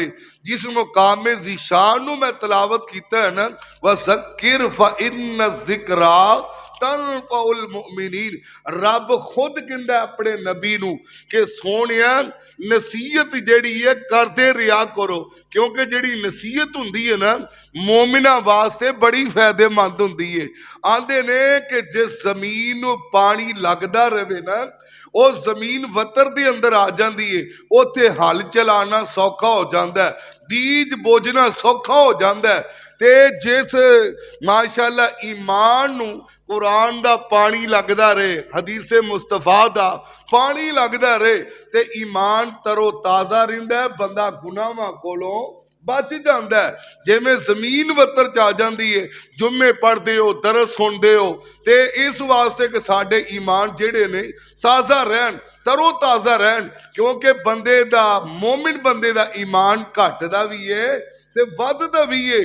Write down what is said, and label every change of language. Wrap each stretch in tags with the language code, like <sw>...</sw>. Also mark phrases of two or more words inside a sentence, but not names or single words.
<pa>جس مقام ذیشان نو میں تلاوت کیتا ہے نا،</pa> <ar>وَذَكِّرْ فَإِنَّ الذِّكْرَىٰ تَنفع المؤمنین،</ar> <pa>رب خود کہندا ہے اپنے نبی نو کہ سونیا نصیحت جیڑی ہے کردے رہیا کرو، کیونکہ جیڑی نصیحت ہوندی ہے نا مومنہ واسطے بڑی فائدے مند ہوندی ہے۔ آندے نے کہ جس زمین نو پانی لگدا رہے نا، وہ زمین وتر دے اندر آ جاندی ہے، اوتھے ہل چلانا سوکھا ہو جاندا ہے، بیج بوجنا سوکھا ہو جاندا ہے۔ تے جس ماشاءاللہ ایمان نو قرآن دا پانی لگدا رہے، حدیث مصطفیٰ دا پانی لگدا رہے تے ایمان ترو تازہ رہندا ہے، بندہ گناہاں کولوں بچ جاندا ہے۔ جے میں زمین وتر چا جاندی ہے، جمعے پڑھ دے ہو، درس سن دے ہو، تے اس واسطے کہ ساڈے ایمان جڑے نے تازہ رہن، ترو تازہ رہن، کیونکہ بندے دا مومن بندے دا ایمان گھٹ دا بھی ہے تے ود دا بھی ہے۔</pa>